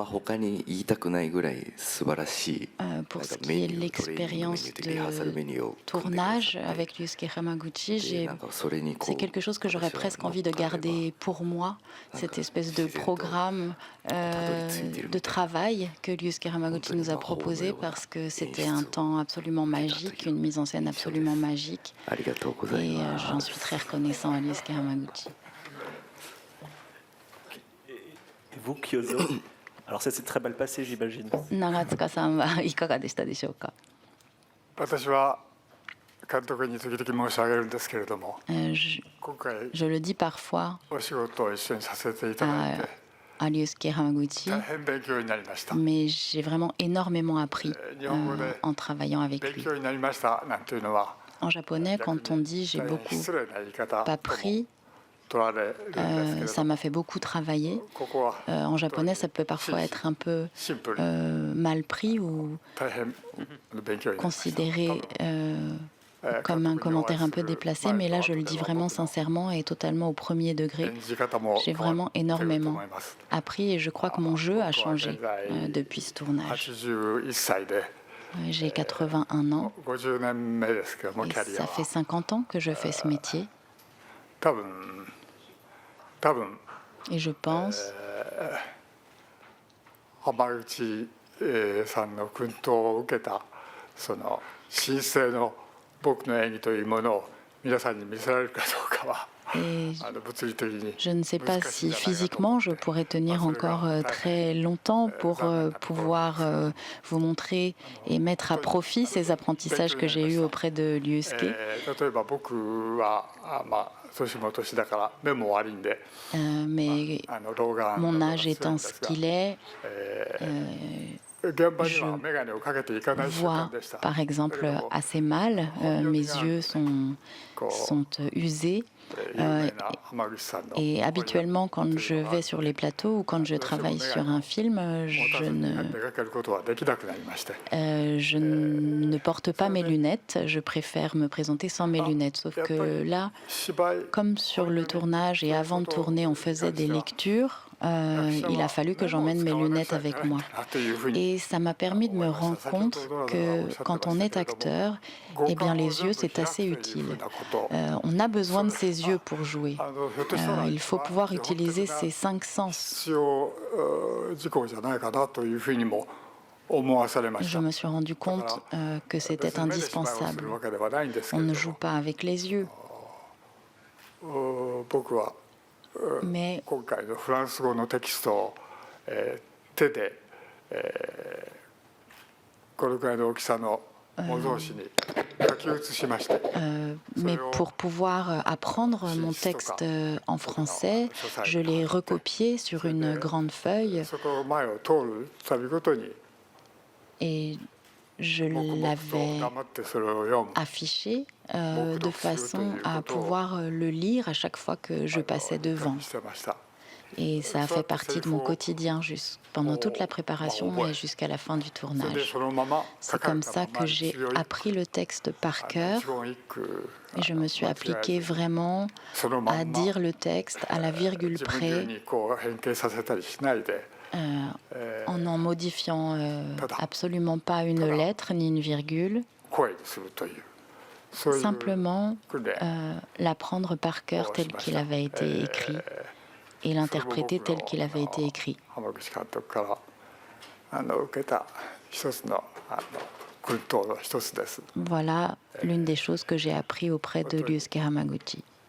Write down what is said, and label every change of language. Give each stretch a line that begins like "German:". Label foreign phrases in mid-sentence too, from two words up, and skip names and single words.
French: Pour ce qui est de l'expérience de tournage avec Ryusuke Hamaguchi, c'est quelque chose que j'aurais presque envie de garder pour moi, cette espèce de programme de travail que Ryusuke Hamaguchi nous a proposé, parce que c'était un temps absolument magique, une mise en scène absolument magique, et j'en suis très reconnaissant à Ryusuke Hamaguchi. Et vous, Kyozo? Alors ça s'est très mal passé, j'imagine.
Japanese: 長塚さんはいかがでしたでしょうか? 私は監督に時々申し上げるんですけれども、今回
French: Je le dis parfois
Japanese: お仕事を一緒にさせていただいて
French: à Ryusuke Hamaguchi,
Japanese: 大変勉強になりました。
French: mais j'ai vraiment énormément appris en travaillant avec
Japanese: 勉
French: lui.
Japanese: 強になりましたなんていうのは
French: En japonais, quand on dit j'ai
Japanese: 大変
French: beaucoup
Japanese: 失礼な言い方
French: appris,
Japanese: 取られるんですけれ
French: ça
Japanese: ども、
French: m'a fait beaucoup travailler.
Japanese: ここは
French: En japonais, ça peut parfois être un peu
Japanese: シンプルに
French: mal pris ou
Japanese: 大変勉強になりました。
French: considéré comme un commentaire un peu déplacé, mais là je le dis vraiment sincèrement et totalement au premier degré.
Japanese: 演じ方も
French: J'ai
Japanese: 変わ
French: vraiment
Japanese: っていると
French: énormément
Japanese: 思います。
French: appris et je crois que mon jeu a changé depuis ce tournage.
Japanese: 81 歳で
French: J'ai 81 ans,
Japanese: 50 年目ですけども、
French: et
Japanese: キャリア
French: ça
Japanese: は
French: fait 50 ans que je fais ce métier
Japanese: 多分
French: et je pense
Japanese: 浜口さんの薫陶を受けたその神聖の僕の演技というものを皆さんに見せられるかどうかは
French: et
Japanese: 物理的に
French: je ne sais pas si physiquement je pourrais tenir encore très longtemps pour pouvoir vous montrer et mettre à profit ces apprentissages que j'ai eus auprès de Ryusuke.
Japanese: 例えば僕は年も年だから目も悪いんで
French: Mais
Japanese: 老眼
French: mon âge étant ce qu'il est,
Japanese: 現場には眼鏡をかけていかない習
French: vois
Japanese: 慣でした。
French: par exemple assez mal, mes yeux sont usés.
Japanese: 有名な浜口さんの
French: Et habituellement, quand je vais sur les plateaux ou quand je travaille sur un film,
Japanese: 出かけることはできなくなりまして。
French: je ne porte pas mes lunettes. Je préfère me présenter sans mes lunettes. Sauf que là,
Japanese: 芝居
French: comme sur le tournage et avant de tourner, on faisait des lectures, il a fallu que j'emmène mes lunettes avec moi. Et ça m'a permis de me rendre compte que quand on est acteur, eh bien, les yeux, c'est assez utile. On a besoin de ses yeux pour jouer. Il faut pouvoir utiliser ses 5 sens.
Japanese: 必要事項じゃないかなというふうにも思わされまし
French: Je
Japanese: た。
French: me suis rendu compte que c'était
Japanese: 目で芝居をす
French: indispensable.
Japanese: るわけではないんですけ
French: On
Japanese: れ
French: ne
Japanese: ど
French: joue pas avec les yeux.
Japanese: も、僕は
French: Mais
Japanese: 今回のフランス語のテキストを、手で、これくらいの大きさの模造紙に書き写しまして、
French: mais pour pouvoir apprendre mon texte en français, je l'ai recopié sur une grande feuille
Japanese: そこを前を通るたびごとに
French: et je
Japanese: 黙々と
French: l'avais
Japanese: 黙ってそれを読む。
French: affiché de façon à pouvoir le lire à chaque fois que je passais devant.
Japanese: してました。
French: Et ça a fait partie de mon quotidien pendant toute la préparation et jusqu'à la fin du
Japanese: それで
French: tournage.
Japanese: そのまま書
French: C'est
Japanese: かれ
French: comme
Japanese: た
French: ça
Japanese: まま
French: que j'ai
Japanese: 一行一句
French: appris le texte par cœur
Japanese: 一言一句
French: et je me suis
Japanese: 間違えず
French: appliqué vraiment
Japanese: そのま
French: à
Japanese: んま
French: dire le texte à la virgule
Japanese: 自分流
French: près
Japanese: にこう変形させたりしないで、
French: en n'en modifiant absolument pas une lettre ni une virgule,
Japanese: 声にするというそういう
French: simplement
Japanese: 訓練
French: l'apprendre par cœur tel qu'il avait été écrit. et l'interpréter tel qu'il avait été écrit. Voilà l'une des choses que j'ai appris auprès de Ryusuke Hamaguchi.